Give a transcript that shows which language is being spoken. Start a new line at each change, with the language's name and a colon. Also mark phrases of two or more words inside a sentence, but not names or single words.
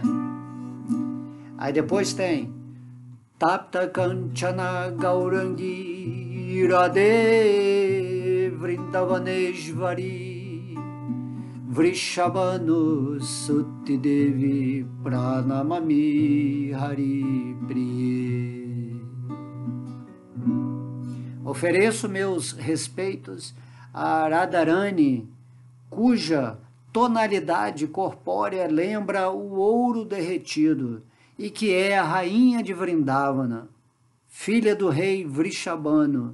Portuguese: Aí depois tem
Sanskrit: Tapta Kanchana Gaurangi Radhe Vrindavaneshvari Vrishabhanu Sutti Devi Pranamami Hari Priye.
Portuguese: Ofereço meus respeitos a Radharani, cuja tonalidade corpórea lembra o ouro derretido, e que é a rainha de Vrindavana, filha do rei Vrishabhanu.